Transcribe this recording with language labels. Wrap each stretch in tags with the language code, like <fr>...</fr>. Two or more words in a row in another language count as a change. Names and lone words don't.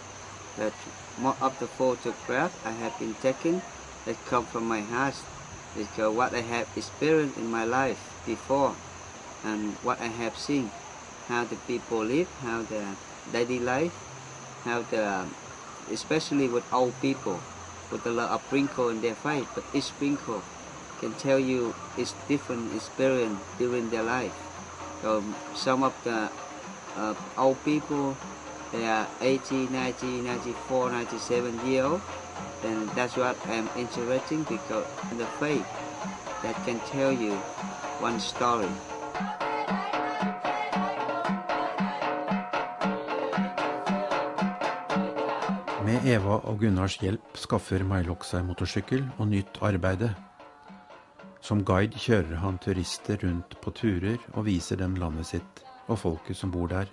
<en>That more of the photographs I have been taken that come from my heart, because what I have experienced in my life before and what I have seen, how the people live, how the daily life, how the, especially with old people, with a lot of wrinkle in their face, but each wrinkle can tell you it's different experience during their life. So some of the old people, they are 80, 90, 94, 97 years old, and that's what I'm interested in, because the face that can tell you one story.</en> <no>Med Eva og Gunnars hjelp skaffer Mai Loc seg motorsykkel og nytt arbeide. Som guide kjører han turister rundt på turer og viser dem landet sitt og folket som bor der.</no>